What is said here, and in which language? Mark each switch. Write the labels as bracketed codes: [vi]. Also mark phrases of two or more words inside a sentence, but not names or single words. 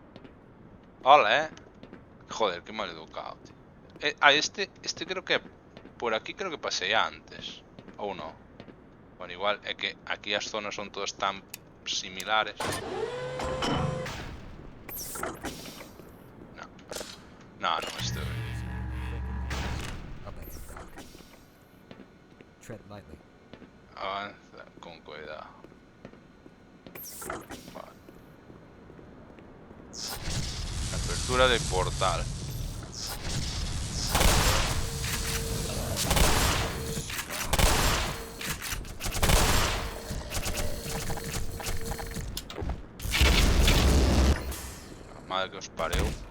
[es] Hola, Joder, qué mal educado, tío. [gl] Este creo que por aquí creo que pasei antes. Ou non. Bueno, igual é que aquí as zonas son todas tan similares. No. No, non estou. [en] Up ahead, Doc. Tread lightly. [gl] Avanza con cuidado. Vale. Apertura de portal. A madre que os pareu.